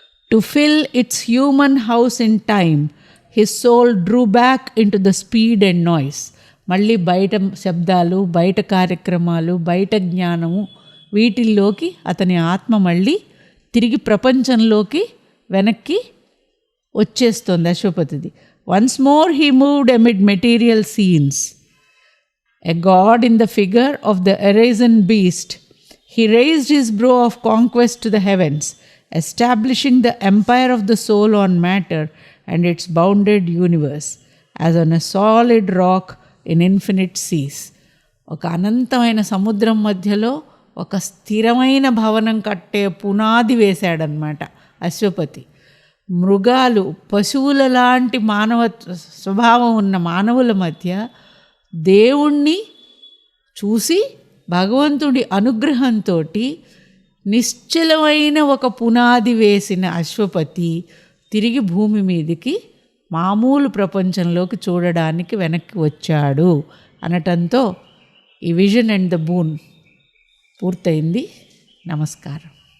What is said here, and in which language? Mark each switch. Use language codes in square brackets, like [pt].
[en] To fill its human house in time his soul drew back into the speed and noise. [te] మళ్ళీ బయట శబ్దాలు, బయట కార్యక్రమాలు, బయట జ్ఞానము, వీటిల్లోకి అతని ఆత్మ మళ్ళీ తిరిగి ప్రపంచంలోకి వెనక్కి వచ్చేస్తోంది అశ్వపతిది. [en] Once more he moved amid material scenes, a god in the figure of the arisen beast. He raised his brow of conquest to the heavens, establishing the empire of the soul on matter and its bounded universe, as on a solid rock in infinite seas. [te] ఒక అనంతమైన సముద్రం మధ్యలో ఒక స్థిరమైన భవనం కట్టే పునాది వేశాడనమాట అశ్వపతి. మృగాలు, పశువుల లాంటి మానవ స్వభావం ఉన్న మానవుల మధ్య దేవుణ్ణి చూసి భగవంతుడి అనుగ్రహంతో నిశ్చలమైన ఒక పునాది వేసిన అశ్వపతి తిరిగి భూమి మీదకి మామూలు ప్రపంచంలోకి చూడడానికి వెనక్కి వచ్చాడు అనటంతో ఈ [en] vision and the boon [te] పూర్తయింది. నమస్కారం.